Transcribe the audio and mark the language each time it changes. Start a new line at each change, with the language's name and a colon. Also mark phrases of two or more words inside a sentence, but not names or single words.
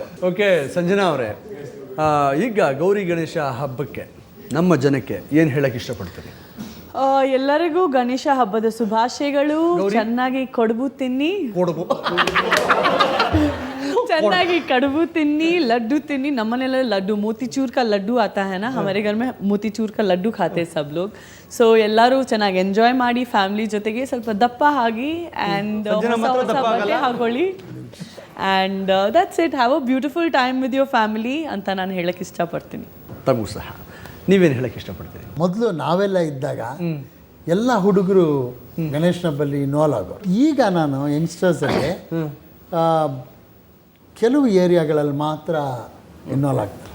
Kannada: ಓಕೆ ಸಂಜನಾ ಅವರೇ, ಈಗ ಗೌರಿ ಗಣೇಶ ಹಬ್ಬಕ್ಕೆ ನಮ್ಮ ಜನಕ್ಕೆ ಏನು ಹೇಳಕ್ಕೆ ಇಷ್ಟಪಡ್ತೀರಿ? ಎಲ್ಲರಿಗೂ ಗಣೇಶ ಹಬ್ಬದ ಶುಭಾಶಯಗಳು. ಚೆನ್ನಾಗಿ ಕಡುಬು ತಿನ್ನಿ, ಚೆನ್ನಾಗಿ ಕಡುಬು ತಿನ್ನಿ, ಲಡ್ಡು ತಿನ್ನಿ. ನಮ್ಮನೆಲ್ಲ ಲಡ್ಡು, ಮೋತಿಚೂರ್
Hindi: का लड्डू आता है ना, हमारे घर में मोतीचूर का लड्डू खाते हैं सब लोग.
Kannada: ಸೊ ಎಲ್ಲರೂ ಚೆನ್ನಾಗಿ ಎಂಜಾಯ್ ಮಾಡಿ ಫ್ಯಾಮಿಲಿ ಜೊತೆಗೆ. ಸ್ವಲ್ಪ ದಪ್ಪ ಆಗಿ ಆ್ಯಂಡ್ ಬಟ್ಟೆ ಹಾಕೊಳ್ಳಿ.
English: And that's it. Have a beautiful time with your family
Kannada: ಅಂತ ನಾನು ಹೇಳಕ್ಕೆ ಇಷ್ಟಪಡ್ತೀನಿ. ತಮಗೂ ಸಹ ನೀವೇನು ಹೇಳಕ್ಕೆ ಇಷ್ಟಪಡ್ತೀರಿ? ಮೊದಲು ನಾವೆಲ್ಲ ಇದ್ದಾಗ ಎಲ್ಲ ಹುಡುಗರು ಗಣೇಶನ ಹಬ್ಬಲ್ಲಿ ಇನ್ವಾಲ್ವ್ ಆಗೋರು. ಈಗ ನಾನು ಯಂಗ್ಸ್ಟರ್ಸಲ್ಲಿ ಕೆಲವು ಏರಿಯಾಗಳಲ್ಲಿ ಮಾತ್ರ ಇನ್ವಾಲ್ವ್ ಆಗ್ತಾರೆ.